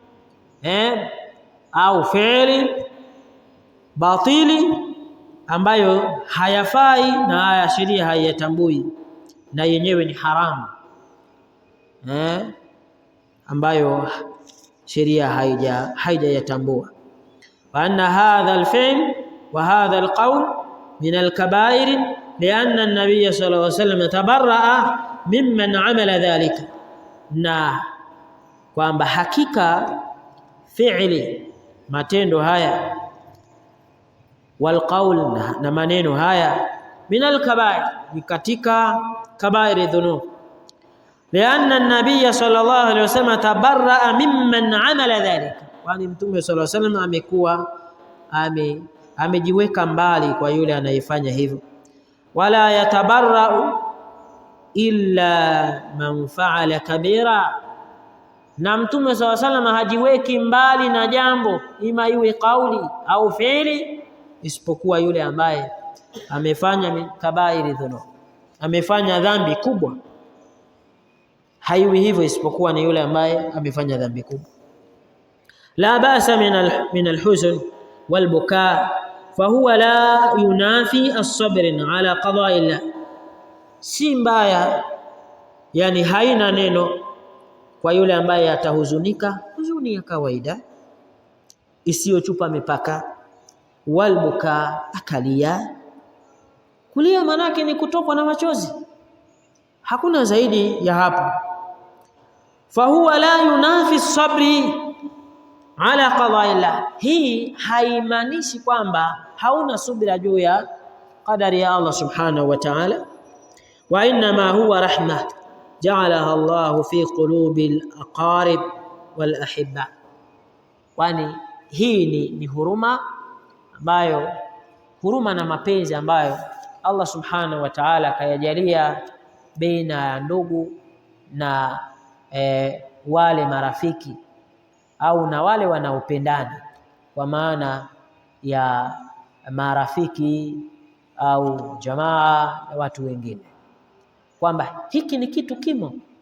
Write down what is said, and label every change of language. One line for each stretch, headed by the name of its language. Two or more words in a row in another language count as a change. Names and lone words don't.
Swahili: au
Arabic: فعل باطل
Swahili: ambayo hayafai na haya sheria haiyatambui, na yenyewe ni haramu ambayo sheria haijayatambua.
Arabic: وأن هذا الفعل وهذا القول من الكبائر لأن النبي صلى الله عليه وسلم تبرأ ممن عمل ذلك,
Swahili: na kwamba hakika fi'li, matendo haya,
Arabic: والقول,
Swahili: na maneno haya,
Arabic: من الكبائر,
Swahili: ni katika
Arabic: كبائر الذنوب, لأن النبي صلى الله عليه وسلم تبرأ ممن عمل ذلك,
Swahili: kwani Mtume
Arabic: صلى الله عليه وسلم
Swahili: amekuwa amejiweka mbali kwa yule anayefanya hivyo.
Arabic: ولا يتبرأ إلا من فعل كبيرة,
Swahili: na Mtume
Arabic: صلى الله عليه وسلم
Swahili: hajiweki mbali na jambo, ima iwe kauli au fi'li, isipokuwa yule ambaye amefanya
Arabic: كبائر الذنوب,
Swahili: amefanya dhambi kubwa. Haiwi hivyo isipokuwa ni yule ambaye amefanya dhambi kubwa.
Arabic: لا بأس من الحزن والبكاء فهو لا ينافي الصبر على قضاء الله,
Swahili: si mbaya, yani haina neno kwa yule ambaye atahuzunika huzuni ya kawaida isiyochupa mipaka, wal-bukaa, akalia. Kulia manake ni kutokwa na machozi, hakuna zaidi ya hapo.
Arabic: فهو لا ينافي الصبر على قضاء الله,
Swahili: hii haimaanishi kwamba hauna subira juu ya qadari ya Allah
Arabic: سبحانه وتعالى. وإنما هو رحمة جعلها الله في قلوب الأقارب والأحباء,
Swahili: kwani hii ni huruma ambayo, huruma na mapenzi ambayo Allah
Arabic: سبحانه وتعالى
Swahili: kayajalia baina ya ndugu na wale marafiki au na wale wanaopendana, kwa maana ya marafiki au jamaa na watu wengine, kwamba hiki ni kitu kimo